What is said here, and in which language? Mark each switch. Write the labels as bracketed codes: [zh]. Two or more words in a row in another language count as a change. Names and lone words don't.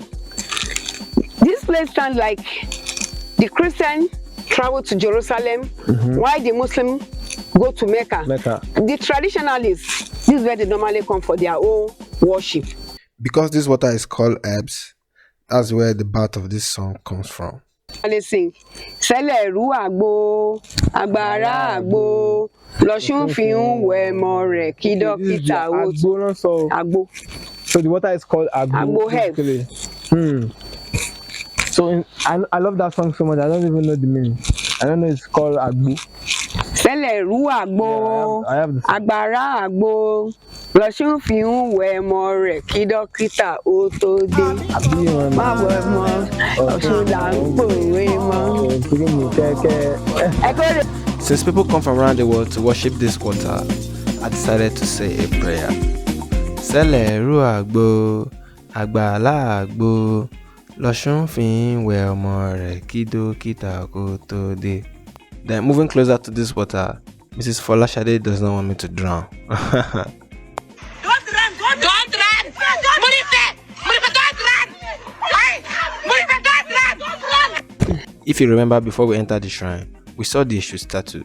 [en] This place stands like the Christian travel to Jerusalem, while the Muslim go to Mecca. The traditionalists, this is where they normally come for their own worship. Because this water is called herbs, that's where the birth of this song comes from. They sing, [yo] Seleru Agbo, Agbara Agbo, Loshun Fiun Wemore, Kidokita Agbo. [en] So the water is called Agbo. Agbo herbs. So I love that song so much. I don't even know the meaning. I don't know it's called Agbo. [yo] Seleru Agbo, [en] I have the [yo] Agbara Agbo, Loshun Fiun Wemore, Kidokita Otode. [en] Since people come from around the world to worship this water, I decided to say a prayer. [yo] Sẹ́lẹ̀rú àgbo, àgbàlá àgbo, l'Oshun fi ń wẹ ọmọ rẹ̀ kí dókítà kó tó dé. [en] Then moving closer to this water, Mrs. Folashade does not want me to drown. Don't run! Don't run! Murife! Murife, don't run! Hey! Murife, don't run! Don't run! If you remember, before we entered the shrine, we saw the Eshu statue.